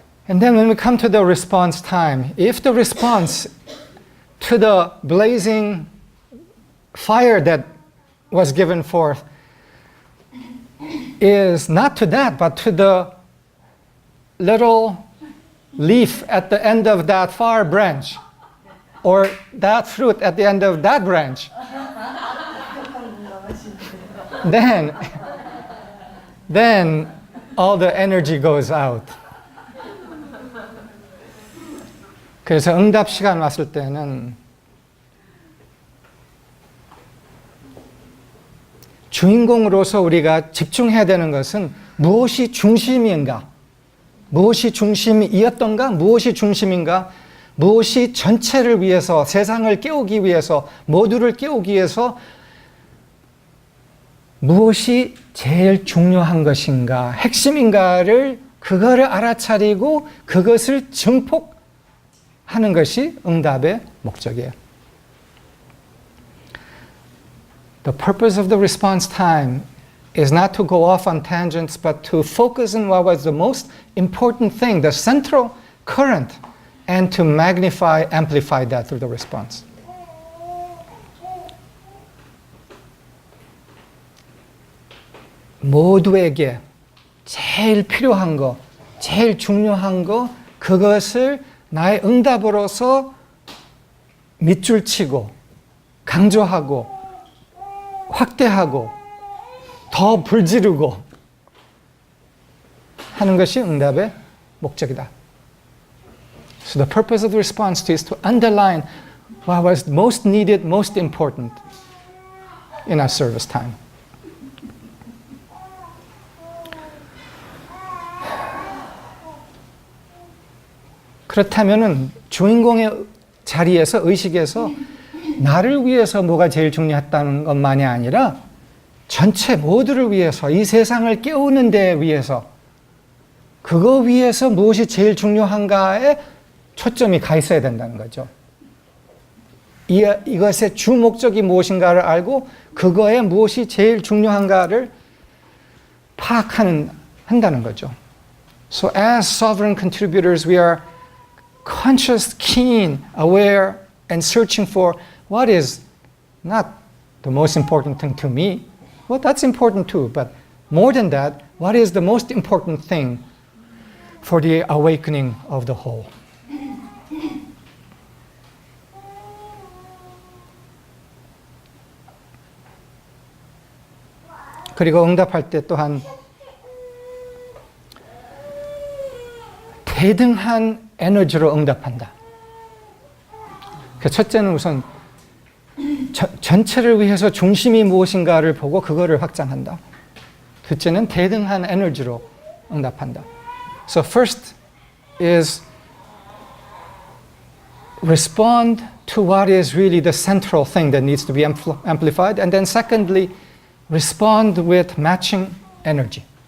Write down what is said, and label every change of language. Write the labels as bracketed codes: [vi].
[en] And then when we come to the response time, if the response to the blazing fire that was given forth is not to that, but to the little leaf at the end of that far branch, or that fruit at the end of that branch, then all the energy goes out. [ko] 그래서 응답 시간 왔을 때는 주인공으로서 우리가 집중해야 되는 것은 무엇이 중심인가? 무엇이 중심이었던가? 무엇이 중심인가? 무엇이 전체를 위해서, 세상을 깨우기 위해서, 모두를 깨우기 위해서 무엇이 제일 중요한 것인가, 핵심인가를 그거를 알아차리고 그것을 증폭하는 것이 응답의 목적이에요. [en] The purpose of the response time is not to go off on tangents, but to focus on what was the most important thing, the central current, and to magnify, amplify that through the response. [ko] 모두에게 제일 필요한 거, 제일 중요한 거, 그것을 나의 응답으로서 밑줄 치고, 강조하고, 확대하고, 더 불지르고 하는 것이 응답의 목적이다. [en] So the purpose of the response is to underline what was most needed, most important in our service time. [ko] 그렇다면은 주인공의 자리에서, 의식에서 나를 위해서 뭐가 제일 중요했다는 것만이 아니라 전체 모두를 위해서, 이 세상을 깨우는 데 위해서, 그거 위해서 무엇이 제일 중요한가에 초점이 가 있어야 된다는 거죠. 이것의 주 목적이 무엇인가를 알고 그거에 무엇이 제일 중요한가를 한다는 거죠. [en] So as sovereign contributors, we are conscious, keen, aware, and searching for what is not the most important thing to me. Well, that's important too, but more than that, what is the most important thing for the awakening of the whole? [ko] 그리고 응답할 때 또한 대등한 에너지로 응답한다. 첫째는 우선 전체를 위해서 중심이 무엇인가를 보고 그거를 확장한다. 둘째는 대등한 에너지로 응답한다. [en] So first is respond to what is really the central thing that needs to be amplified. And then secondly, respond with matching energy.